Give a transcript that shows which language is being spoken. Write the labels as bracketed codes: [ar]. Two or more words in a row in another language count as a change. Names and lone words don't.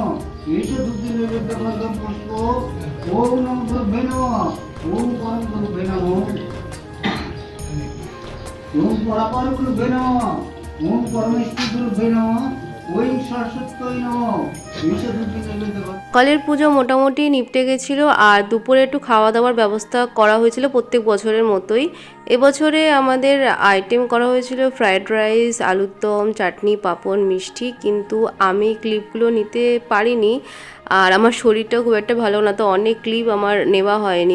[sa] ईश दुद्धि नैवेद्य फलदं पुष्प। ओम नमः गुरुभ्ये नमः। ओम परम गुरुभ्ये नमः। ओम परापर गुरुभ्ये नमः। ओम परमेश्वर गुरुभ्ये नमः। ओम सरस्वती नमः। ईश दुद्धि नैवेद्य। [bn] সকালের পুজো মোটামুটি নিপটে গেছিলো আর দুপুরে একটু খাওয়া দাওয়ার ব্যবস্থা করা হয়েছিল প্রত্যেক বছরের মতোই। এবছরে আমাদের আইটেম করা হয়েছিল [en] fried rice, [bn] আলুর দম, চাটনি, পাঁপড়, মিষ্টি, কিন্তু আমি ক্লিপগুলো নিতে পারিনি আর আমার শরীরটাও খুব একটা ভালো না, তো অনেক ক্লিপ আমার নেওয়া হয়নি।